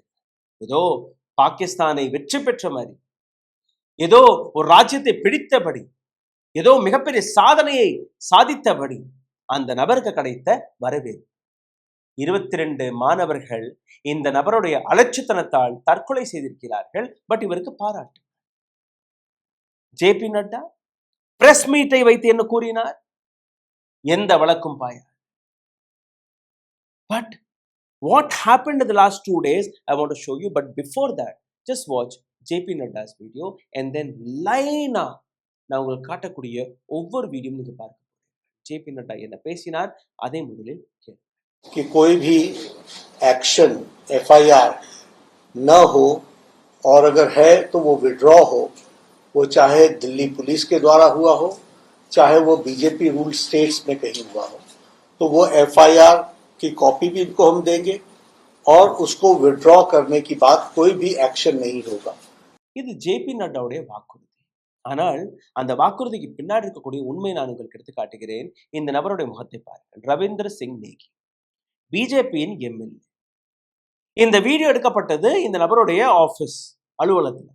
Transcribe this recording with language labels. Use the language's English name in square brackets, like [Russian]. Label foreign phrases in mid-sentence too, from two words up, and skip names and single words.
[Tamil] ஏதோ பாகிஸ்தானை வெற்றி பெற்ற மாதிரி, ஏதோ ஒரு ராஜ்யத்தை பிடித்தபடி, ஏதோ மிகப்பெரிய சாதனையை சாதித்தபடி அந்த நபருக்கு கிடைத்த வரவேற்பு. 22 மாணவர்கள் இந்த நபருடைய அலட்சித்தனத்தால் தற்கொலை செய்திருக்கிறார்கள். பட் இவருக்கு பாராட்டு. ஜேபி நட்டா [English] press meet [Tamil] வைத்து என்ன கூறினார்? எந்த வழக்கும் பாயார். [English] But what happened in the last 2 days, I want to show you. But before that, just watch JP Nadda's video and then line up. [Tamil] நான் உங்களுக்கு காட்டக்கூடிய ஒவ்வொரு வீடியோ நீங்க பார்க்க ஜேபி நட்டா என்ன பேசினார் அதை முதலில் கேளுங்க. [Hindi] कि कोई भी एक्शन एफआईआर न हो, और अगर है तो वो विड्रॉ हो, वो चाहे दिल्ली पुलिस के द्वारा हुआ हो, चाहे वो [English] BJP rule states [Hindi] में कहीं हुआ हो, तो वो एफआईआर की कॉपी भी इनको हम देंगे और उसको विड्रॉ करने की बात कोई भी एक्शन नहीं होगा. [Tamil] இது ஜேபி நட்டாவுடைய வாக்குறுதி. ஆனால் அந்த வாக்குறுதிக்கு பின்னாடி இருக்கக்கூடிய உண்மை நான் உங்களுக்கு எடுத்து காட்டுகிறேன். இந்த நபருடைய முகத்தை பாருங்கள். ரவீந்திர சிங் நேகி, பிஜேபியின் எம்எல்ஏ. இந்த வீடியோ எடுக்கப்பட்டது இந்த நபருடைய ஆபீஸ் அலுவலகத்தில்.